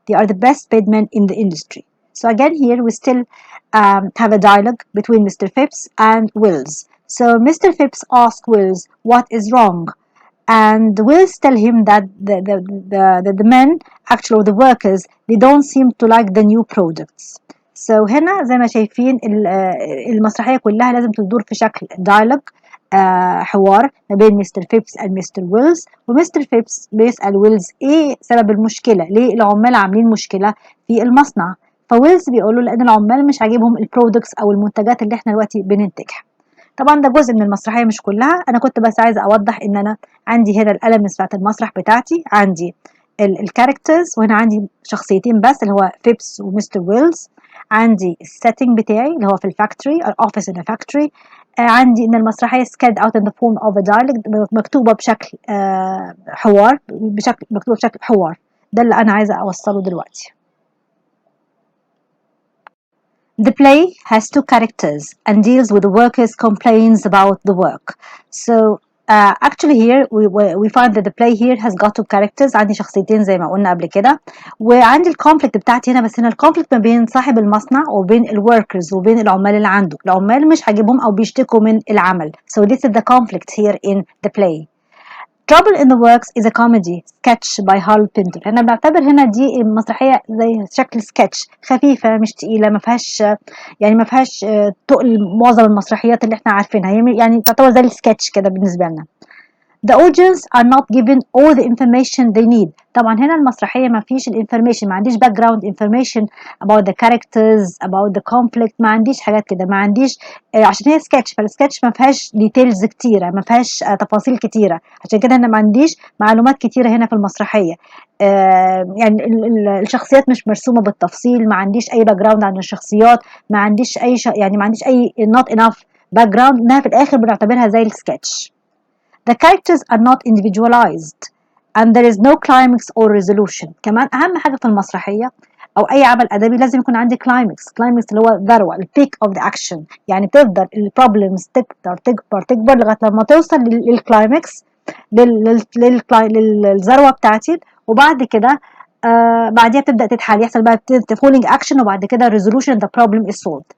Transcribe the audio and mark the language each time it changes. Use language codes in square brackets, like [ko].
[en] They are the best paid men in the industry. So again here we still have a dialogue between Mr. Phipps and Wills. So Mr. Phipps asks Wills what is wrong, and Wills tell him that the men actually or the workers they don't seem to like the new products. [ar] So هنا زي ما شايفين المسرحية كلها لازم تدور في شكل dialogue حوار ما بين مستر فيبس ومستر ويلز، ومستر فيبس بيسأل ويلز ايه سبب المشكلة، ليه العمال عاملين مشكلة في المصنع، فويلز بيقول له لان العمال مش عاجبهم البرودكتس او المنتجات اللي احنا دلوقتي بننتجها. طبعا ده جزء من المسرحيه مش كلها، انا كنت بس عايزه اوضح ان انا عندي هنا الالمنتس بتاعت المسرح بتاعتي، عندي الكاركترز وهنا عندي شخصيتين بس اللي هو فيبس ومستر ويلز، عندي السيتنج بتاعي اللي هو في الفاكتوري اوفيس ان فاكتوري، عندي ان المسرحيه [en] skid out in the form of a dialogue [ar] مكتوبه بشكل حوار، مكتوبه بشكل حوار. ده اللي انا عايزه اوصله دلوقتي. [en] The play has two characters and deals with the workers' complaints about the work. So actually here we find that the play here has got two characters. [ar] عندي شخصيتين زي ما قلنا قبل كده، وعندي الكونفليكت بتاعتي هنا، بس هنا الكونفليكت ما بين صاحب المصنع وبين الوركرز وبين العمال اللي عنده. العمال مش عاجبهم او بيشتكوا من العمل. [en] So this is the conflict here in the play. Trouble in the Works is a comedy sketch by Hal Pinter. [ar] أنا بعتبر هنا دي مسرحية زي شكل سكتش خفيفة مش تقيلة، ما فيهاش تقل معظم المسرحيات اللي احنا عارفينها، يعني تعتبر زي السكتش كده بالنسبة لنا. [en] The audience are not given all the information they need. [ar] طبعا هنا المسرحية ما فيش الانفورميشن، ما عنديش [en] background information about the characters about the conflict، [ar] ما عنديش حاجات كده، ما عنديش عشان هي سكتش، فالسكتش ما فيهاش ديتيلز كتيرة، ما فيهاش تفاصيل كتيرة، عشان كده انا ما عنديش معلومات كتيرة هنا في المسرحية. يعني الشخصيات مش مرسومة بالتفصيل، ما عنديش اي background عن الشخصيات، ما عنديش اي يعني ما عنديش اي [en] not enough background [ar] انها في الاخر بنعتبرها زي السكتش. [en] The characters are not individualized and there is no climax or resolution. [ar] كمان أهم حاجة في المسرحية أو أي عمل أدبي لازم يكون عندي climax اللي هو الذروة، البيك [en] of the action، [ar] يعني تفضل البروبلمز تكبر لغاية لما توصل للكلايمكس، للذروة بتاعتي، وبعد كده بعديها بتبدأ تتحل، يحصل بقى falling action وبعد كده resolution [en] the problem is solved.